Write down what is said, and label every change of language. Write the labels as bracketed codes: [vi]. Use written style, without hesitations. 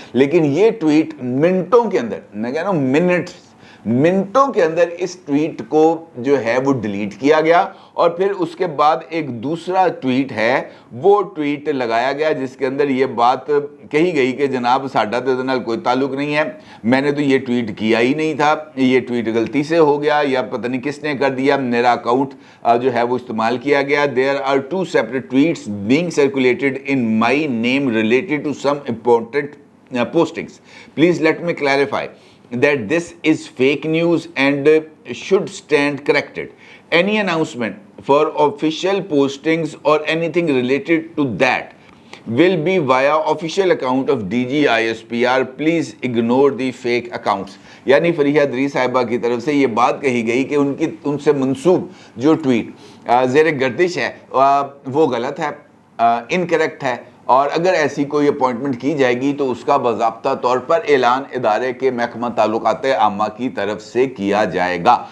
[ur] لیکن یہ ٹویٹ منٹوں کے اندر, میں کہہ رہا ہوں منٹوں کے اندر اس ٹویٹ کو جو ہے وہ ڈیلیٹ کیا گیا, اور پھر اس کے بعد ایک دوسرا ٹویٹ ہے وہ ٹویٹ لگایا گیا جس کے اندر یہ بات کہی گئی کہ جناب ساڈا تو ادھر کوئی تعلق نہیں ہے, میں نے تو یہ ٹویٹ کیا ہی نہیں تھا, یہ ٹویٹ غلطی سے ہو گیا یا پتہ نہیں کس نے کر دیا, میرا اکاؤنٹ جو ہے وہ استعمال کیا گیا. [en] There are two separate tweets being circulated in my name related to some important postings. Please let me clarify that this is fake news and should stand corrected. Any announcement for official postings or anything related to that will be via official account of DGISPR. Please ignore the fake accounts. [ur] یعنی فریحہ ادریس صاحبہ کی طرف سے یہ بات کہی گئی کہ ان سے منسوب جو ٹویٹ زیر گردش ہے وہ غلط ہے, انکریکٹ ہے, اور اگر ایسی کوئی اپوائنٹمنٹ کی جائے گی تو اس کا باضابطہ طور پر اعلان ادارے کے محکمہ تعلقات عامہ کی طرف سے کیا جائے گا.